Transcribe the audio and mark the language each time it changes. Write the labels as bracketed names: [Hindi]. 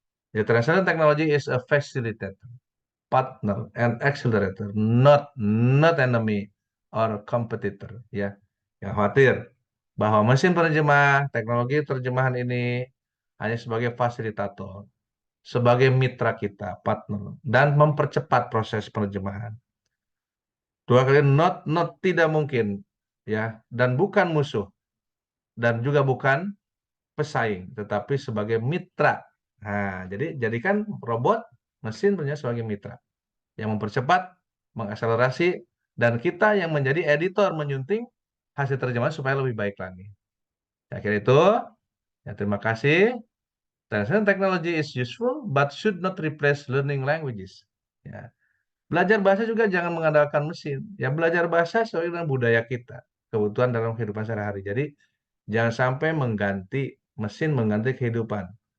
[English] Ya, translation technology is a facilitator, partner, and accelerator, not enemy or competitor. [Indonesian] Ya, yang khawatir bahwa mesin penerjemah teknologi terjemahan ini hanya sebagai fasilitator, sebagai mitra kita, partner, dan mempercepat proses penerjemahan. Dua kali not tidak mungkin, ya, dan bukan musuh, dan juga bukan pesaing, tetapi sebagai mitra. Nah, jadi jadikan robot mesin punya sebagai mitra yang mempercepat, mengakselerasi, dan kita yang menjadi editor menyunting hasil terjemahan supaya lebih baik lagi. Saya kira itu. Ya, terima kasih. [English] Translation technology is useful, but should not replace learning languages. [Indonesian] Ya. Belajar bahasa juga jangan mengandalkan mesin. Ya, belajar bahasa sesuai dengan budaya kita, kebutuhan dalam kehidupan sehari-hari. Jadi, jangan sampai mesin mengganti kehidupan.